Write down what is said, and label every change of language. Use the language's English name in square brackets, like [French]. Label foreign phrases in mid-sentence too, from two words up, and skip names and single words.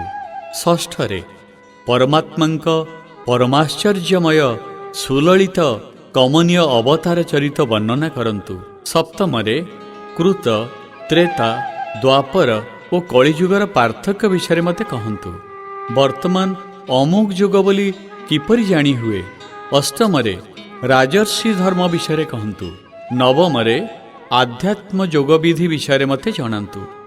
[Odia] ଷଷ୍ଠରେ ପରମାତ୍ମାଙ୍କ ପରମାଶ୍ଚର୍ଯ୍ୟମୟ ସୁଲଳିତ କମନୀୟ ଅବତାର ଚରିତ ବର୍ଣ୍ଣନା କରନ୍ତୁ। ସପ୍ତମରେ କୃତ ତ୍ରେତା ଦ୍ୱାପର ଓ କଳିଯୁଗର ପାର୍ଥକ୍ୟ ବିଷୟରେ ମୋତେ କହନ୍ତୁ। ବର୍ତ୍ତମାନ ଅମୁକ ଯୁଗ ବୋଲି କିପରି ଜାଣି ହୁଏ? ଅଷ୍ଟମରେ ରାଜର୍ଷି ଧର୍ମ ବିଷୟରେ କହନ୍ତୁ। ନବମରେ ଆଧ୍ୟାତ୍ମ ଯୋଗବିଧି ବିଷୟରେ ମୋତେ ଜଣାନ୍ତୁ।